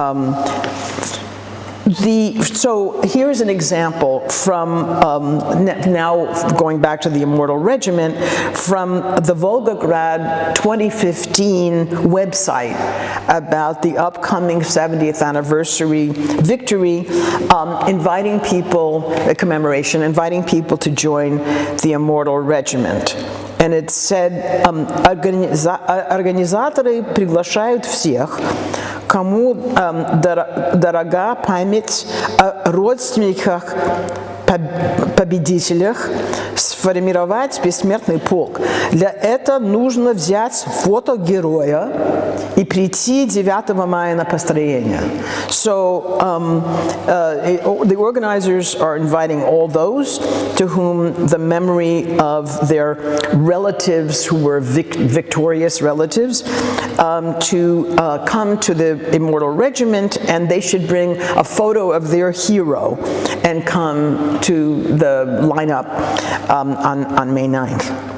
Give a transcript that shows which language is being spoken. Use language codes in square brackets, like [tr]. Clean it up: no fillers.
[en] So here's an example from, now going back to the Immortal Regiment, from the Volgograd 2015 website about the upcoming 70th anniversary victory, inviting people, a commemoration, inviting people to join the Immortal Regiment. And it said, [ru] организаторы приглашают всех, кому дорога память о родственниках победителях, сформировать бессмертный полк. Для этого нужно взять фото героя и прийти 9 мая на построение. [en] So the organizers are inviting all those to whom the memory of their relatives who were victorious relatives to come to the Immortal Regiment, and they should bring a photo of their hero and come to the lineup on May 9th.